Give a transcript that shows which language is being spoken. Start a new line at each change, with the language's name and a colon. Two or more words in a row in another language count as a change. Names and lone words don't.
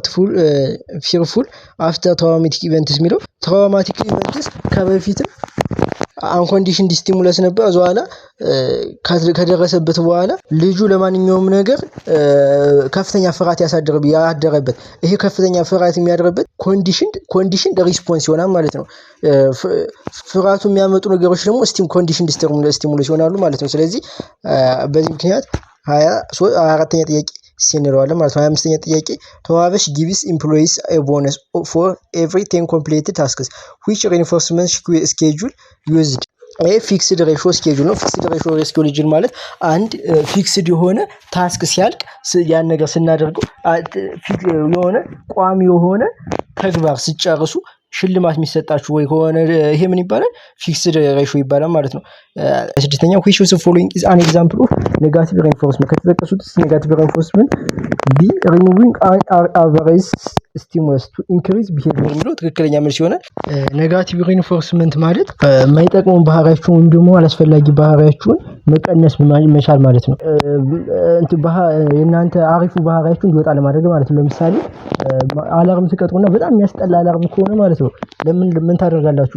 English: fearful after traumatic events
Amharic: የሚለው
English: traumatic events
Amharic: ከበፊትም
English: unconditioned stimulus
Amharic: ነበር በኋላ ከደረሰበት በኋላ ልጁ ለማንኛውም ነገር ከፍተኛ ፍርሃት ያደረበት ይሄ ከፍተኛ ፍርሃት የሚያደርበት
English: conditioned response
Amharic: ይሆናል ማለት ነው። ፍርሃቱ የሚያመጡ ነገሮች ደግሞ
English: conditioned stimulus
Amharic: ይሆናሉ ማለት ነው። ስለዚህ በዚህ ምክንያት 24ኛ ጥያቄ ሲንረዋለን ማለት ነው። 25ኛ ጥያቄ
English: Tewabesh gives employees a bonus for every 10 completed tasks which reinforcement schedule used ይሄ fixed ratio schedule ነው። fixed ratio
Amharic: ስኬጁል ማለት አንድ ፊክስድ የሆነ ታስክ ሲያልቅ ያን ነገር ስናደርገው የሆነ ቋሚ የሆነ ተግባር ሲጨርሱ ሽልማት የሚሰጣችሁ ወይ ከሆነ ይሄ ምን ይባላል
English: fixed ratio
Amharic: ይባላል ማለት ነው። ስድስተኛው
English: which of the following is an example of negative reinforcement
Amharic: ከተጠቀሱት
English: negative reinforcement
Amharic: ቢ
English: removing an average stimulus to increase behavior
Amharic: የሚለው ትክክለኛ መልስ ይሆናል።
English: negative reinforcement
Amharic: ማለት የማይጠቅሙን ባህሪያችሁን ወይም ደግሞ አላስፈላጊ ባህሪያችሁን መቀነስ መቻል ማለት ነው። የእናንተ አሪፉ ባህሪያችሁን እንዲወጣ ለማድረግ ማለት ነው። ለምሳሌ አላርም ትቀጥሩና በጣም የሚያስጠላ አላርም ከሆነ ማለት ነው ለምን ታደርጋላችሁ?